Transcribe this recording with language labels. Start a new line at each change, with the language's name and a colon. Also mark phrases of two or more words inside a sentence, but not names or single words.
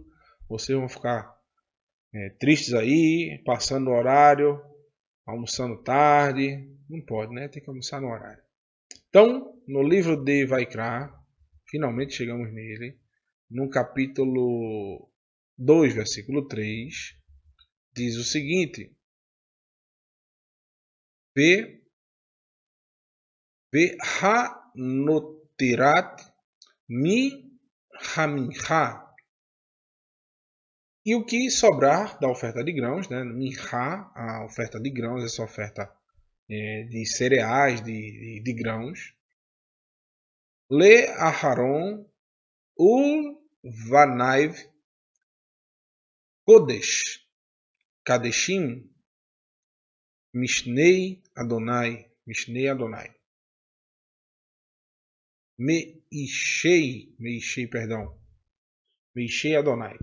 Portuguese: Vocês vão ficar tristes aí, passando o horário, almoçando tarde. Não pode, né? Tem que almoçar no horário. Então, no livro de Vaikra, finalmente chegamos nele, no capítulo 2, versículo 3, diz o seguinte:
Hebrew: והנותרת מן המנחה.
Portuguese: E o que sobrar da oferta de grãos, né? Minha, a oferta de grãos, essa oferta de cereais, de grãos.
Hebrew: לאהרן ולבניו קדש קדשים מאשי יהוה מאשי יהוה.